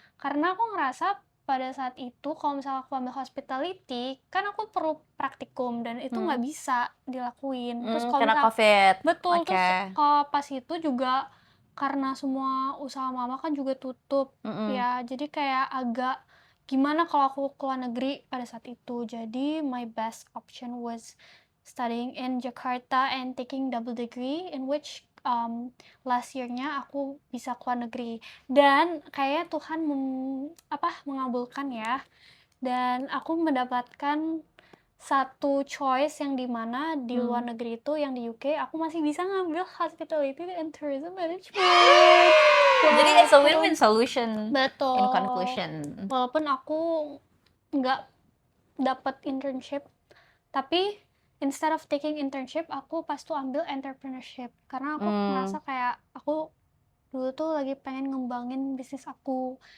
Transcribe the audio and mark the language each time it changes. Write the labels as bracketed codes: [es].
[id] Karena aku ngerasa pada saat itu kalau misalkan aku ambil hospitality, kan aku perlu praktikum dan itu nggak bisa dilakuin. Terus kalau Karena COVID. betul, Oke. terus kalau pas itu juga karena semua usaha mama kan juga tutup, ya jadi kayak agak gimana kalau aku ke luar negeri pada saat itu. [en] Jadi my best option was studying in Jakarta and taking double degree, in which last year-nya [id] aku bisa ke luar negeri. Dan kayaknya Tuhan mengabulkan ya. Dan aku mendapatkan satu choice yang dimana di luar negeri itu, yang di UK, aku masih bisa ngambil hospitality and tourism management. [en] Jadi it's a win-win solution. [id] Betul. [en] In conclusion. [id] Walaupun aku nggak dapat internship, tapi instead of taking internship, aku pas tuh ambil entrepreneurship, karena aku merasa kayak aku dulu tuh lagi pengen ngembangin bisnis aku.